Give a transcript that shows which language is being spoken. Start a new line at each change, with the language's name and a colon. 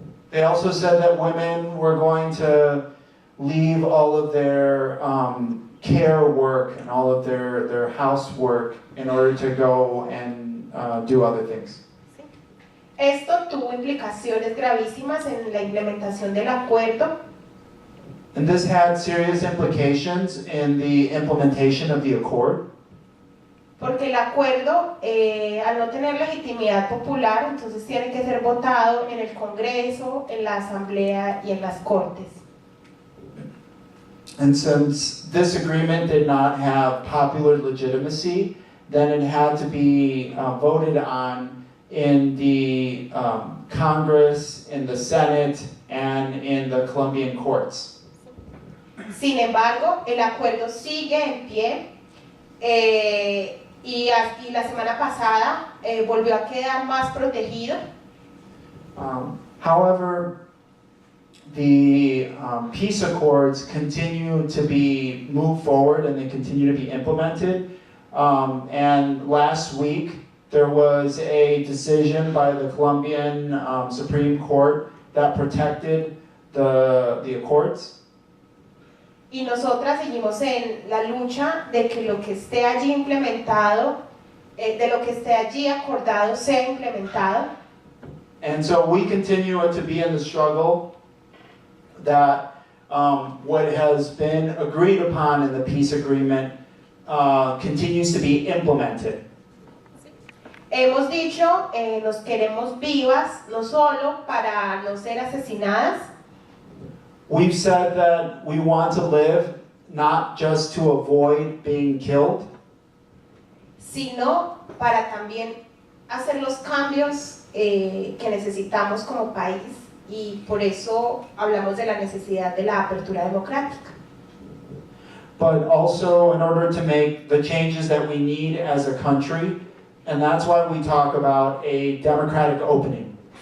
English: They also said that women were going to leave all of their care work and all of their housework in order to go and do other things.
Spanish: Esto tuvo implicaciones gravísimas en la implementación del acuerdo,
English: And this had serious implications in the implementation of the accord,
Spanish: porque el acuerdo, al no tener legitimidad popular, entonces tiene que ser votado en el Congreso, en la Asamblea y en las Cortes.
English: and since this agreement did not have popular legitimacy, then it had to be voted on in the Congress, in the Senate, and in the Colombian courts.
Spanish: Sin embargo, el acuerdo sigue en pie y la semana pasada volvió a quedar más protegido.
English: However, the peace accords continue to be moved forward and they continue to be implemented. And last week, there was a decision by the Colombian Supreme Court that protected the accords.
Spanish: Y nosotras seguimos en la lucha de que lo que esté allí implementado, de lo que esté allí acordado sea implementado.
English: And so we continue to be in the struggle that what has been agreed upon in the peace agreement continues to be implemented.
Spanish: Hemos dicho, nos queremos vivas, no solo para no ser asesinadas,
English: We've said that we want to live not just to avoid being killed,
Spanish: sino para también hacer los cambios que necesitamos como país, y por eso hablamos de la necesidad de la apertura democrática.
English: but also in order to make the changes that we need as a country, and that's why we talk about a democratic opening.